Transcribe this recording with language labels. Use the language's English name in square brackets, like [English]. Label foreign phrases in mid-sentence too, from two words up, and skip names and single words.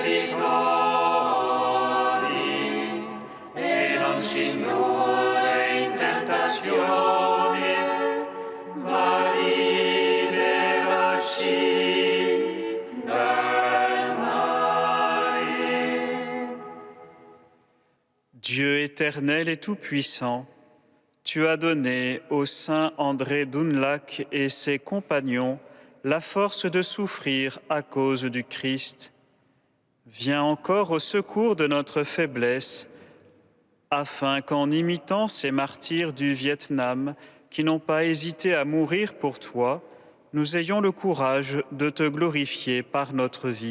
[Italian] debitori, e non ci indurre in tentazione, ma liberaci dal male. [French] Dieu éternel et tout-puissant, tu as donné au saint André d'Unlac et ses compagnons la force de souffrir à cause du Christ. Viens encore au secours de notre faiblesse, afin qu'en imitant ces martyrs du Vietnam qui n'ont pas hésité à mourir pour toi, nous ayons le courage de te glorifier par notre vie.